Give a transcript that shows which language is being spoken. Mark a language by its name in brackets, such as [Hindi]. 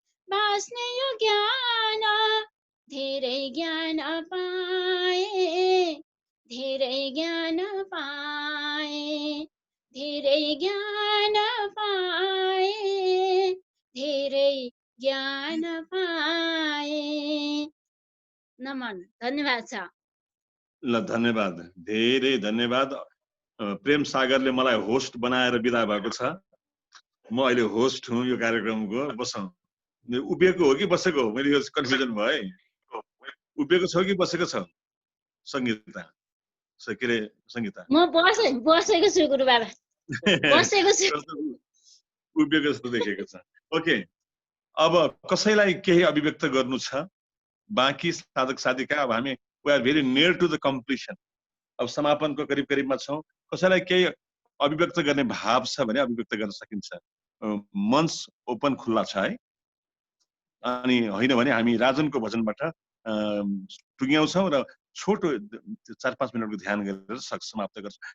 [Nepali] बाँच्ने यो ज्ञान धेरै ज्ञान पाए, धेरै ज्ञान पाए, धेरै ज्ञान पाए, धेरै ज्ञान पाए। नमन, धन्यवाद छ। ल धन्यवाद, धेरै धन्यवाद। प्रेम सागरले मलाई होस्ट बनाएर बिदा भएको छ। म अहिले होस्ट हुँ यो कार्यक्रमको। बसौँ। उभिएको हो कि बसेको हो? मैले यो कन्फ्युजन भयो है। उभिएको छ कि बसेको छ सङ्गीता? के अरे सङ्गीता? म बसेको छु गुरु बाबा, बसेको छु। उभिएको जस्तो देखेको छ। ओके, अब कसैलाई केही अभिव्यक्त गर्नु छ? बाँकी साधक साधिका, अब हामी [English] We are very near to the completion. [Nepali] अब समापनको करिब करिबमा छौँ। कसैलाई केही अभिव्यक्त गर्ने भाव छ भने अभिव्यक्त गर्न सकिन्छ। मञ्च ओपन खुल्ला छ है। अनि होइन भने हामी राजनको भजनबाट टुङ्ग्याउँछौँ र छोटो 4-5 मिनटको ध्यान गरेर समाप्त गर्छौँ।